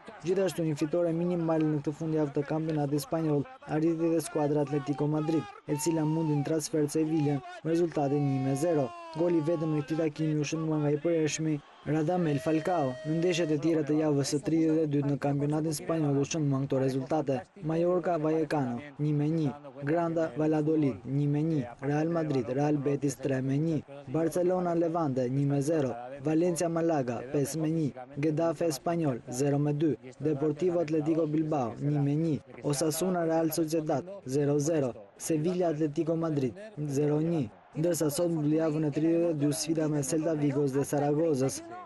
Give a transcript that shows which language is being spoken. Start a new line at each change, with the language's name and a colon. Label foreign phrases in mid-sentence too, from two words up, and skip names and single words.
Albanian: Gjithashtu një fitore minimale në këtë fundjavë të kampionatit spanjoll arriti dhe skuadra Atletico Madrid, e cila mundi në transfer të Sevillën me rezultatin 1-0. Goli vetëm në këtij takimi u shënua nga i përhershmi Radamel Falcao. Në ndeshjet e tjera të javës së 32 në kampionatin spanjoll u shënuan këto rezultate: Mallorca Vallecano 1-1, Granda Valladolid 1-1, Real Madrid Real Betis 3-1, Barcelona Levante 1-0, Valencia Malaga 5-1, Getafe Espanyol 0-2, Deportivo Atletico Bilbao 1-1, Osasuna Real Sociedad 0-0, Sevilla Atletico Madrid 0-1, ndërsa sot mbyll javën e 32 sfida me Celta Vigos dhe Saragozës.